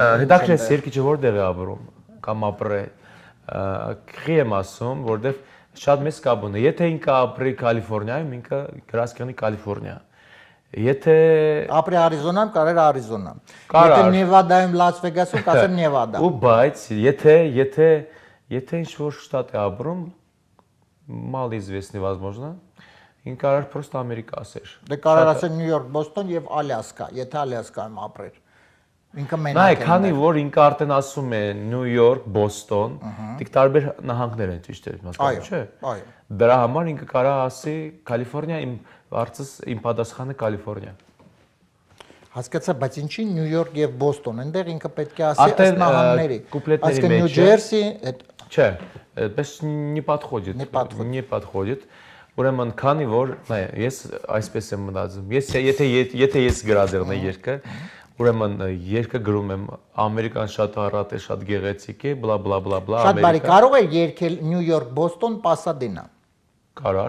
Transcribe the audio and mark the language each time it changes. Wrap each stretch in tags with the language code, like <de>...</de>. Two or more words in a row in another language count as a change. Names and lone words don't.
<hy>Հետաքրքիր է երկիչը որտեղ է ապրում կամ ապրե։ Քրի եմ ասում, որտեղ շատ մեծ կապ ունի։ Եթե ինքը ապրի Կալիֆոռնիայում, ինքը գրած կանի Կալիֆոռնիա։ Եթե ապրի Արիզոնայում, կարեր Արիզոնա։ Եթե Նևադայում, Լաս Վեգասում, կասեր Նևադա։ Ու բայց եթե ինչ որ շտատ է ապրում,</hy> <ru>мало известный, возможно,</ru> <hy>ինքը կարար պրոստը Ամերիկա ասեր։ Դե կարող ասել Նյու Յորք, Բոստոն եւ Ալյասկա, եթե Ալյասկայում ապրեր։ Ինքը մենակ Նայ, քանի որ ինքը արդեն ասում է Նյու Յորք, Բոստոն, դիք տարբեր նահանգներ են ճիշտ է, հասկանում չէ։ Այո։ Դրա համար ինքը կարա ասի Կալիֆոռնիա, իմ արծս իմ պատասխանը Կալիֆոռնիա։ Հասկացա, բայց ինչի Նյու Յորք եւ Բոստոն, այնտեղ ինքը պետք է ասի ըստ նահանգների։ Այսինքն Նյու Ջերսի, չէ, այդպես</hy> <ru>не подходит, не подходит։</ru> <hy>Ուրեմն քանի որ, նայ, ես այսպես եմ մտածում։ Ես եթե ես գրադեղն եմ երկը, ուրեմն երկը գրում եմ Ամերիկան շատ առատ է, շատ գեղեցիկ է, բլա բլա բլա բլա Շատ բարի, կարող է երկել Նյու Յորք, Բոստոն, Պասադենա։ Կարար։</hy>